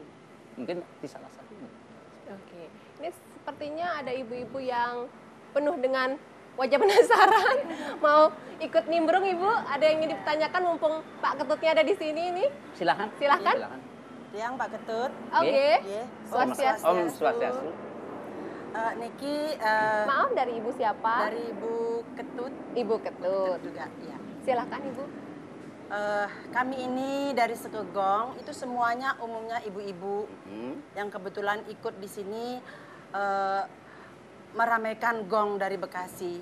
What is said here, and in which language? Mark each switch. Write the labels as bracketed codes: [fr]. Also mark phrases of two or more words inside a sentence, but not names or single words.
[id] Mungkin di salah satu. Oke, ini sepertinya ada ibu-ibu yang penuh dengan wajah penasaran, mau ikut nimbrung Ibu. Ada yang ingin ditanyakan mumpung Pak Ketutnya ada di sini ini. Silahkan. Yang Pak Ketut. Oke. Swastiastu. Om Swastiastu. Niki. Maaf, dari Ibu siapa? Dari Ibu Ketut. Ibu Ketut. Juga, ya. Silakan Ibu. Kami ini dari Sekegong itu semuanya umumnya ibu-ibu yang kebetulan ikut di sini meramaikan gong dari Bekasi.